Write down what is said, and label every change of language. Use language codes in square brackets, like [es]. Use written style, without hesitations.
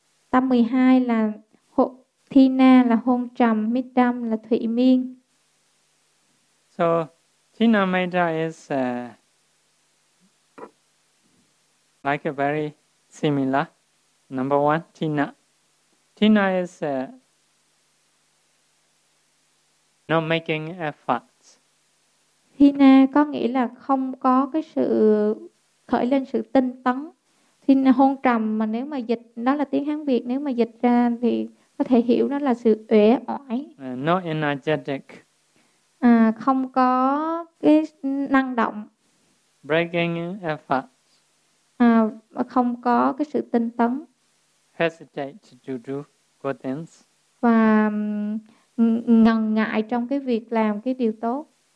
[vi] Tâm 12 là Tina là hôn trầm, Midam là thủy miên. [en] So, Tina Meta is like a very similar. Number one, Tina. Tina is not making efforts. [vi] Tina có nghĩa là không có cái sự khởi lên sự tinh tấn. Tina hôn trầm mà nếu mà dịch, đó là tiếng Hán Việt, nếu mà dịch ra thì có thể hiểu đó là sự uể oải. [en] Not energetic. [vi] Không có cái năng động. [en] Breaking effort. [vi] Không có cái sự tinh tấn. [en] Hesitate to do good things. [vi] Và ngần ngại trong cái việc làm cái điều tốt.